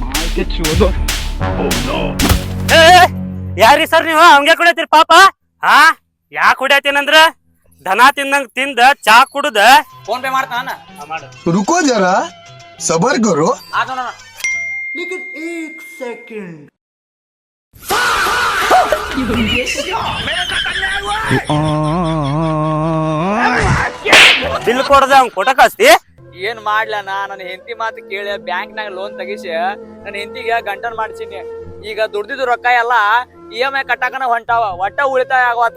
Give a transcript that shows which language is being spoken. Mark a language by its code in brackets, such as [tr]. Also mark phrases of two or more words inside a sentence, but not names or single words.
[kn] ಯಾರಿ ಸರ್ ನೀವು ಹಂಗೆ ಕುಡಿಯತ್ತೀರಿ ಪಾಪ? ಹಾ ಯಾಕೆ ಕುಡಿಯತ್ತೀನಂದ್ರ ದನ ತಿಂದಂಗ ತಿಂದ ಚಾ ಕುಡುದ ಫೋನ್ ಪೇ ಮಾಡ್ತಾನ [hi] रुको जरा सबर करो [kn] ಆತ [hi] लेकिन एक सेकंड [kn] ಬಿಲ್ ಕೊಡದ ಅವ್ನ್ ಕೊಟ್ಟ ಕಳ್ಸ್ತಿ. ಏನ್ ಮಾಡ್ಲನ ನನ್ನ ಹೆಂಡತಿ ಮಾತು ಕೇಳಿ ಬ್ಯಾಂಕ್ನಾಗ ಲೋನ್ ತೆಗಿಸಿ ನನ್ನ ಹೆಂಡತಿಗೆ ಗಂಟನ್ ಮಾಡ್ಸೀನಿ. ಈಗ ದುಡ್ದಿದ್ದು ರೊಕ್ಕ ಎಲ್ಲ EMI ಕಟ್ಟಾಕನ ಹೊಂಟಾವ, ಒಟ್ಟ ಉಳಿತಾಯ ಆಗವತ್ತ.